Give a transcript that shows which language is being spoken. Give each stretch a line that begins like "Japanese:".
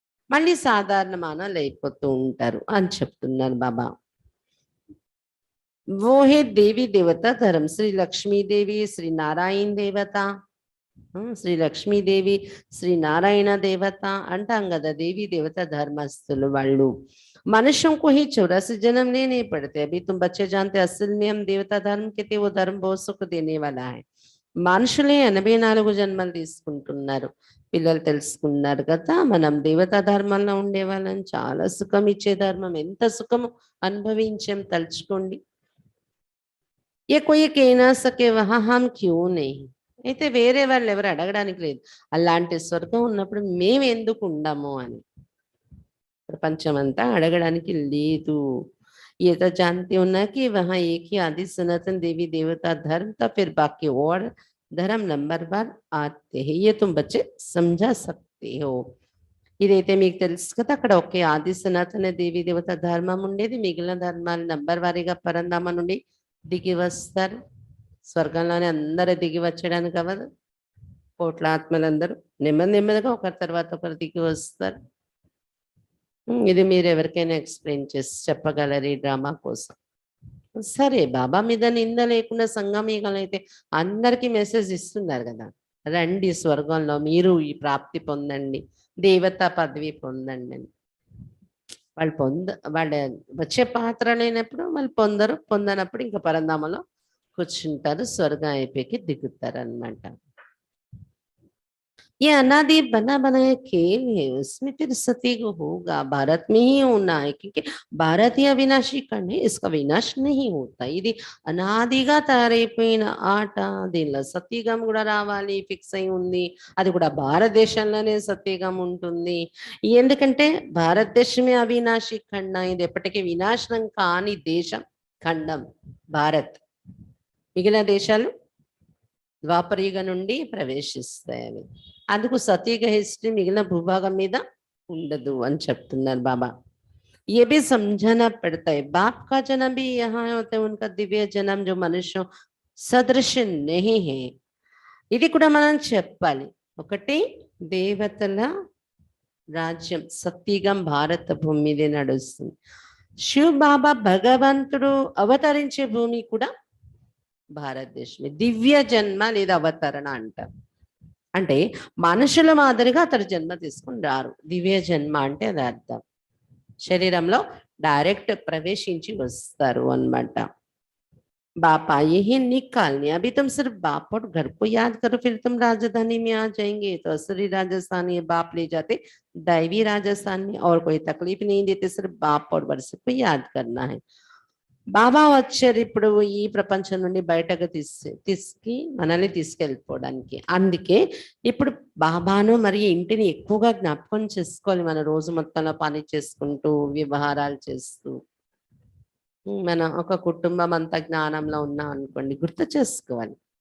Telugu: మళ్ళీ సాధారణ మానవులు అయిపోతూ ఉంటారు అని చెప్తున్నారు బాబా.
Hindi: वो है देवी देवता धर्म. श्री लक्ष्मी देवी श्री नारायण देवता,
Telugu: శ్రీ లక్ష్మీదేవి శ్రీ నారాయణ దేవత అంటాం కదా. దేవి దేవత ధర్మస్థులు వాళ్ళు.
Hindi: मनुष्यों को ही 84 जन्म लेने पड़ते. अभी तुम बच्चे जानते असल में हम देवता धर्म के थे, वो धर्म बहुत सुख देने वाला है.
Telugu: మనుషులే 84 జన్మలు తీసుకుంటున్నారు. పిల్లలు తెలుసుకున్నారు కదా, మనం దేవతా ధర్మంలో ఉండే వాళ్ళని. చాలా సుఖం ఇచ్చే ధర్మం. ఎంత సుఖము అనుభవించాం తలుచుకోండి.
Hindi: ఏ కోయి कहना सके वहां हम क्यों नहीं.
Telugu: అయితే వేరే వాళ్ళు ఎవరు అడగడానికి లేదు. అలాంటి స్వర్గం ఉన్నప్పుడు మేము ఎందుకు ఉండము అని ప్రపంచం అంతా అడగడానికి లేదు.
Hindi: ये तो जानते हो ना कि वहाँ एक ही आदि सनातन देवी देवता धर्म था, फिर बाकी और धर्म नंबर बार आते हैं. ये तुम बच्चे समझा सकते हो.
Telugu: ఇదైతే మీకు తెలుసు కదా. అక్కడ ఒకే ఆది సనాతన దేవి దేవత ధర్మం ఉండేది. మిగిలిన ధర్మాలు నంబర్ వారీగా పరంధామ నుండి దిగి వస్తారు. స్వర్గంలోనే అందరూ దిగి వచ్చడానికి అవ్వదు. కోట్ల ఆత్మలందరూ నెమ్మది నెమ్మదిగా ఒకరి తర్వాత ఒకరు దిగి వస్తారు. ఇది మీరు ఎవరికైనా ఎక్స్ప్లెయిన్ చేసి చెప్పగలరు ఈ డ్రామా కోసం. సరే, బాబా మీద నింద లేకుండా సంగమీగలైతే అందరికీ మెసేజ్ ఇస్తున్నారు కదా, రండి స్వర్గంలో మీరు ఈ ప్రాప్తి పొందండి, దేవతా పదవి పొందండి అని. వాళ్ళ వచ్చే పాత్ర లేనప్పుడు వాళ్ళు పొందనప్పుడు ఇంకా పరంధామలో కూర్చుంటారు. స్వర్గం అయిపోయి దిగుతారు అన్నమాట.
Hindi: ये अनादि बना बनाया खेल है, उसमें फिर सती को होगा. भारत में ही होना है, क्योंकि भारत ही अविनाशी खंड है, इसका विनाश नहीं होता.
Telugu: ఇది అనాదిగా తయారైపోయిన ఆట. దీనిలో సత్యగం కూడా రావాలి ఫిక్స్ అయి ఉంది. అది కూడా భారతదేశంలోనే సత్యగం ఉంటుంది. ఎందుకంటే భారతదేశమే అవినాశి ఖండం. ఇది ఎప్పటికీ వినాశనం కాని దేశం ఖండం భారత్. మిగిలిన దేశాలు ద్వాపరయుగ నుండి ప్రవేశిస్తాయి. అవి అందుకు సతీగ హిస్టరీ మిగిలిన భూభాగం మీద ఉండదు అని చెప్తున్నారు బాబా.
Hindi: ये भी समझना पड़ता है। बाप का जन्म भी यहाँ होता है, उनका दिव्य जन्म जो मनुष्य సదృశ नहीं है।
Telugu: ఇది కూడా మనం చెప్పాలి। ఒకటి దేవతల రాజ్యం సత్యుగం భారత భూమి మీదే నడుస్తుంది। శివ బాబా భగవంతుడు అవతరించే భూమి కూడా భారతదేశమే। దివ్య జన్మ లేదా అవతరణ అంటారు। అంటే మనుషుల మాదిరిగా అతడు జన్మ తీసుకుని రారు। దివ్య జన్మ అంటే అది అర్థం, శరీరంలో డైరెక్ట్ ప్రవేశించి వస్తారు అన్నమాట।
Hindi: बाप आए ही निकालने, अभी तुम सिर्फ बाप और घर को याद करो, फिर तुम राजधानी में आ जाएंगे। तो असली राजस्थान ये बाप ले जाते, दैवी राजस्थान में और कोई तकलीफ नहीं देते, सिर्फ बाप और वर्ष को याद करना है।
Telugu: బాబా వచ్చారు ఇప్పుడు ఈ ప్రపంచం నుండి బయటకు తీసుకి మనల్ని తీసుకెళ్ళిపోవడానికి। అందుకే ఇప్పుడు బాబాను మరి ఇంటిని ఎక్కువగా జ్ఞాపకం చేసుకోవాలి। మన రోజు మొత్తంలో పని చేసుకుంటూ వ్యవహారాలు చేస్తూ మన ఒక కుటుంబం అంతా జ్ఞానంలో ఉన్నాం అనుకోండి, గుర్తు చేసుకోవాలి।